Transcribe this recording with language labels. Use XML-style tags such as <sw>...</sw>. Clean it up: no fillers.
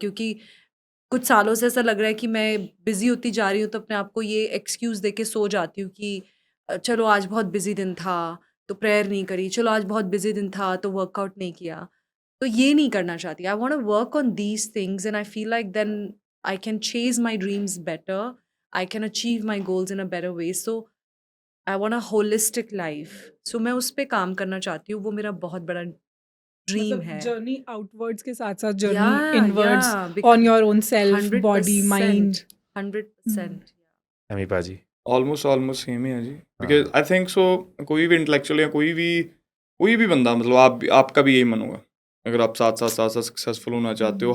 <hi>क्योंकि कुछ सालों से ऐसा लग रहा है कि मैं बिजी होती जा रही हूँ, तो अपने आप को ये एक्सक्यूज दे के सो जाती हूँ कि चलो आज बहुत बिजी दिन था तो प्रेयर नहीं करी, चलो आज बहुत बिजी दिन था तो वर्कआउट नहीं किया। तो ये नहीं करना चाहती।</hi> <en>I want to work on these things, and I feel like then I can chase my dreams better. I can achieve my goals in a better way. So I want a holistic life.</en> <hi>So मैं उस पे काम करना चाहती हूँ। वो मेरा बहुत बड़ा ड्रीम है। जर्नी आउटवर्ड्स के साथ साथ journey</hi> <en>Yeah, inwards yeah, because on your own self, 100%, body, mind. 100%.</en> <hi>Amy पाजी? ऑलमोस्ट सेम ही है जी,</hi> <en>because I think so</en> <hi>कोई भी इंटेलेक्चुअल या कोई भी बंदा, मतलब आपका भी यही मन होगा अगर आप साथ सक्सेसफुल होना चाहते हो।</hi>